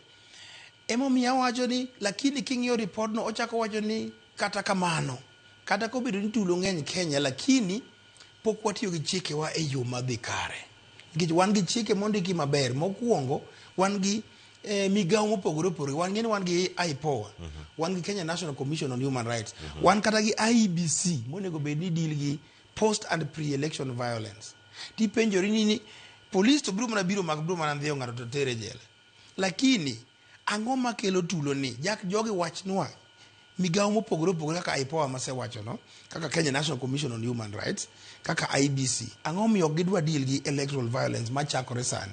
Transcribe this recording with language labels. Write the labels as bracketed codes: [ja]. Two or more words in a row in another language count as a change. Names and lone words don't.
[luo] Emomiyo awacho ni lakini king'iyo report no ochako wacho ni kata kamano kata kobedo ni tulo ng'eny Kenya lakini pok watiyo gi chikewa e yo madhi kare. Nikech wan gi chike mondiki maber. Mokwongo wan gi migawo mopogore opogore. Wan gi IPOA, wan gi Kenya National Commission on Human Rights, wan kata gi IEBC monego bed ni deal gi [en] post and pre-election violence. [luo] Ti penjori ni police to biro mana ndhiyo ng'ato to tere jela. Lakini ang'o makelo tulo ni? Jogi wachnwa migawo mopogore opogore kaka IPOA masewacho no, kaka Kenya National Commission on Human Rights, kaka IEBC. Ang'o miyo gidwa deal gi [en] electoral violence [luo] machakore sani?